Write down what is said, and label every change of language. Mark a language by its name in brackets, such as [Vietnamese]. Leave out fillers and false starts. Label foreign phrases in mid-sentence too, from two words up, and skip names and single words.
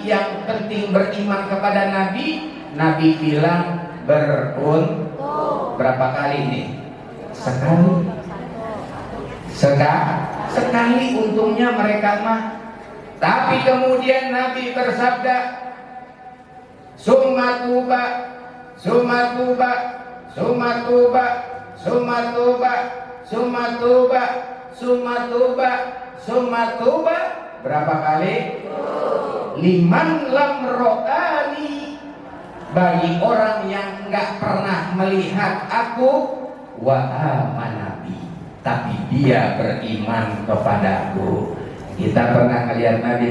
[Indonesian] Yang penting beriman kepada Nabi. Nabi bilang beruntung. Berapa kali ini? Sekali untungnya mereka mah. Tapi kemudian Nabi bersabda, [Arabic] ثم طوبى، ثم طوبى، ثم طوبى، ثم طوبى، ثم طوبى، ثم طوبى، ثم طوبى. [Indonesian] Berapa kali? [Arabic] لمن لم رآني, [Indonesian] bagi orang yang enggak pernah melihat aku, [Arabic] وآمن بي, [Indonesian] tapi dia beriman kepadaku. Kita pernah melihat Nabi?